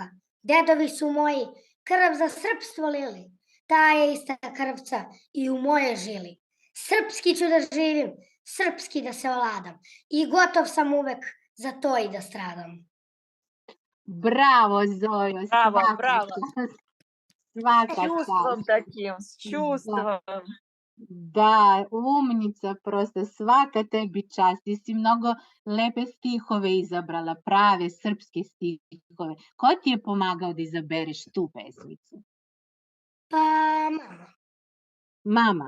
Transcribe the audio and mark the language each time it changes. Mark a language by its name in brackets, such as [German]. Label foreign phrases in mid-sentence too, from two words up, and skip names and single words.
[Serbian] Dedovi su moji krv za srpstvo lili, ta je ista krvca i u moje žili. Srpski ću da živim, srpski da se ovladam i gotov sam uvek za to i da stradam. Bravo, Zojo, Bravo, svaka bravo. čast. Svaka [Russian] С чувством [Serbian] čast. [Russian] таким, с [Serbian] Da, [Russian] чувством. [Serbian] da, umnica, prosto svaka tebi čast. Ti si mnogo lepe stihove izabrala, prave srpske stihove. Ko ti je pomagao da izabereš tu pesmicu? Pa mama. Mama.